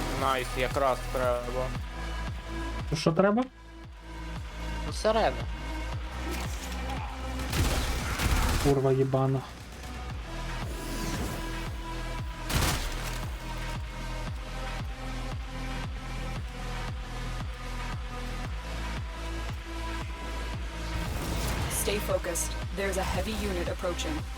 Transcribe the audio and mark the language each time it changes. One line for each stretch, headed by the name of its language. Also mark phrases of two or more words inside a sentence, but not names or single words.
Ukrainian: Найс, якраз треба. Що треба? Ну, сирена. Курва їбана.
English: Stay focused. There's a heavy unit approaching.